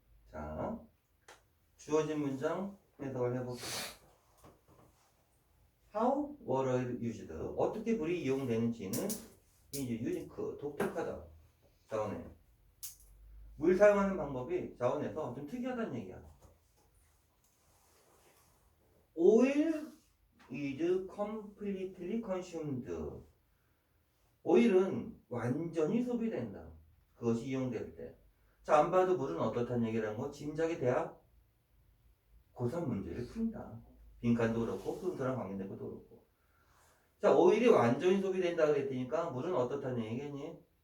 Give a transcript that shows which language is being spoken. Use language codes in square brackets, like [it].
[ko] 자, 주어진 문장 해석을 해볼게요. [en] How were used? [ko] 어떻게 불이 이용되는지는 이제 유니크, 독특하다. 자원에. 물 사용하는 방법이 자원에서 좀 특이하다는 얘기야. [en] Oil is completely consumed. [ko] 오일은 완전히 소비된다. 그것이 이용될 때. 자, 안 봐도 물은 어떻다는 얘기라는 거 짐작이 돼야 고3 문제를 푼다. 빈칸도 그렇고 순서랑 관계된 것도 그렇고. 자, 오일이 완전히 소비된다 그랬으니까 물은 어떻다는 얘기겠니?